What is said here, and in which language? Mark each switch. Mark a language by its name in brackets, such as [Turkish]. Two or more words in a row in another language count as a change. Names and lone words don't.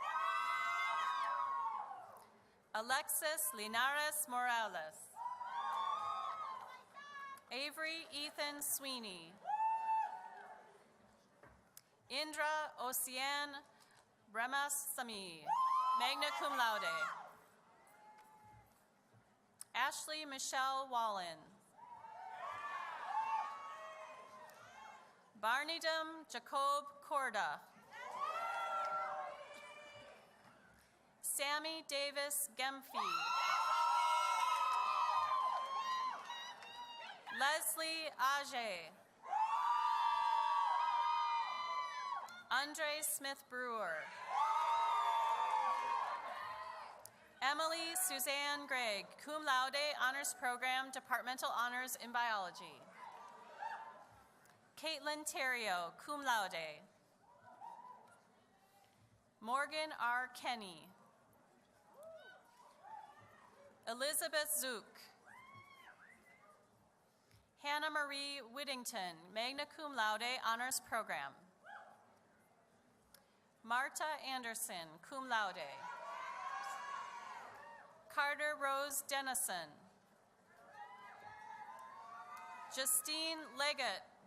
[English] Alexis Linares Morales. Avery Ethan Sweeney. Indra Ocean Bremasami, [Latin] magna cum laude. [English] Ashley Michelle Wallen. Barnidum Jacob Korda. Sammy Davis Gemfi. Leslie Age. Andre Smith Brewer. Emily Suzanne Gregg, [Latin] cum laude, [English] honors program, departmental honors in biology. Caitlin Terrio, [Latin] cum laude. [English] Morgan R. Kenny. Elizabeth Zook. Hannah Marie Whittington, [Latin] magna cum laude, [English] honors program. Marta Anderson, [Latin] cum laude. [English] Carter Rose Dennison. Justine Leggett.